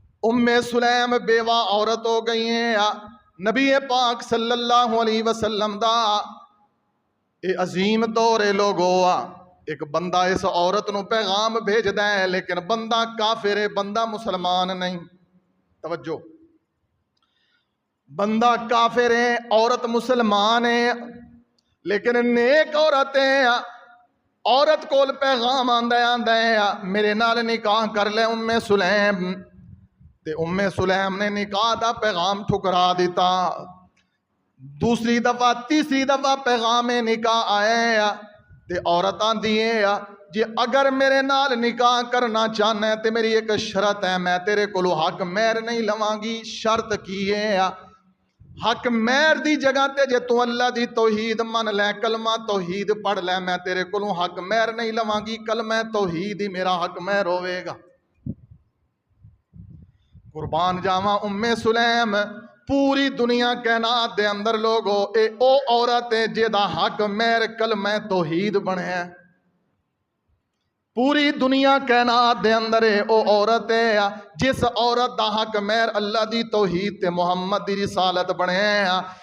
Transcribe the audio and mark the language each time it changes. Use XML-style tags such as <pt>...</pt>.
<ur>ام سلیم بیوہ عورت ہو گئی ہیں.</ur> <pa>نبی پاک صلی اللہ علیہ وسلم دا اے عظیم دور لوگو. ایک بندہ اس عورت نو پیغام بھیجدا ہے لیکن بندہ کافر ہے, بندہ مسلمان نہیں. توجہ, بندہ کافر ہے, عورت مسلمان ہے, لیکن نیک عورت ہے. عورت کول پیغام آندا ہے میرے نال نکاح کر لے ام سلیم. تے ام سلیم نے نکاح دا پیغام ٹھکرا دیتا. دوسری دفعہ تیسری دفعہ پیغام نکاح آیا تے عورت آندی ہے جی اگر میرے نال نکاح کرنا چاہنا ہے تے میری ایک شرط ہے, میں تیرے کولو حق مہر نہیں لواں گی. شرط کی ہے؟ حق مہر دی جگہ تے جے تو اللہ دی توحید من لے, کلمہ توحید پڑھ لے, میں تیرے کولو حق مہر نہیں لواں گی. کلمہ توحید ہی میرا حق مہر ہوئے گا. قربان جاواں ام سلیم پوری دنیا کائنات دے اندر لوگو اے او عورت ہے جیدا حق مہر کلمہ توحید بنیا. پوری دنیا کائنات دے اندر او عورت ہے جس عورت دا حق مہر اللہ دی توحید تے محمد دی رسالت بنیا.</pa>